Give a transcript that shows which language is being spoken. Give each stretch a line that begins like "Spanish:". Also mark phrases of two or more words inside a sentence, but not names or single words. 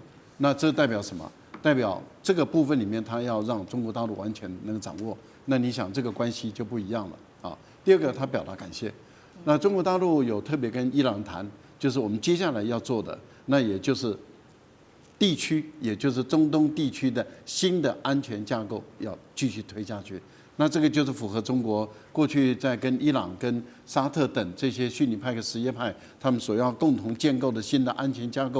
Chinese: 那這代表什麼？代表這個部分裡面，他要讓中國大陸完全能掌握。那你想，這個關係就不一樣了。第二個，他表達感謝。那中國大陸有特別跟伊朗談，就是我們接下來要做的，那也就是地區，也就是中東地區的新的安全架構要繼續推下去。那這個就是符合中國過去在跟伊朗、跟沙特等這些遜尼派和什葉派他們所要共同建構的新的安全架構。